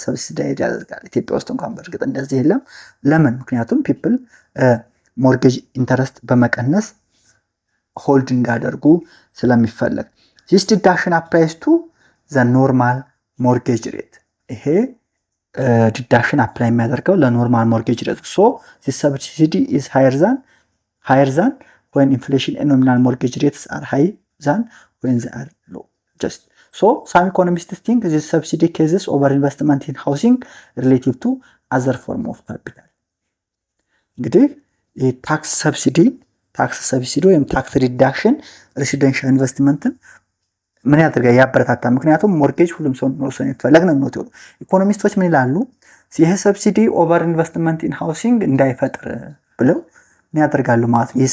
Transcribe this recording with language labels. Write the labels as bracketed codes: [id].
[am] ሰብሲዳይዝ ያደርጋል። ኢትዮጵያ ውስጥ እንኳን በእርግጥ እንደዚህ የለም። ለምን? ምክንያቱም ፒፕል ሞርጌጅ ኢንተረስት በመቀነስ ሆልድ እንዳደርጉ ስለሚፈለግ [en] this deduction applies to the normal mortgage rate [am] ይሄ deduction apply የሚያደርገው ለኖርማል ሞርጌጅ ሬት [en] so this subsidy is higher than when inflation and nominal mortgage rates are high than when they are low just so some economists think this subsidy cases over investment in housing relative to other form of capital [am] እንግዲህ ታክስ ሰብሲዲ ወይም ታክስ ሪዳክሽን ሬሲደንሻል ኢንቨስትመንትን ምን ያደርጋል? ያበረታታል። ምክንያቱም ሞርጌጅ ሁሉም ሰው መውሰድ የተፈለገ ነው። ኢኮኖሚስቶች ምን ይላሉ? ይህ ሰብሲዲ ኦቨር ኢንቨስትመንት ኢን ሃውሲንግ እንዳይፈጥር ብለው ምን ያደርጋሉ ማለት ነው?